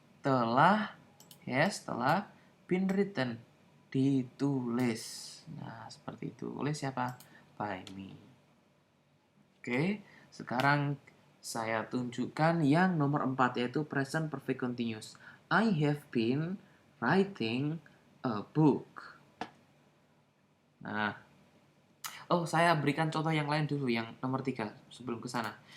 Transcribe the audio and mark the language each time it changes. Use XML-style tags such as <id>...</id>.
<id>Telah</id> <en>been written,</en> <id>ditulis. Nah, seperti itu. Oleh siapa?</id> <en>By me.</en> <id>Oke, sekarang saya tunjukkan yang nomor 4 yaitu present perfect continuous.</id> <en>I have been writing a book.</en> <id>Nah, saya berikan contoh yang lain dulu, yang nomor 3 sebelum ke sana.</id>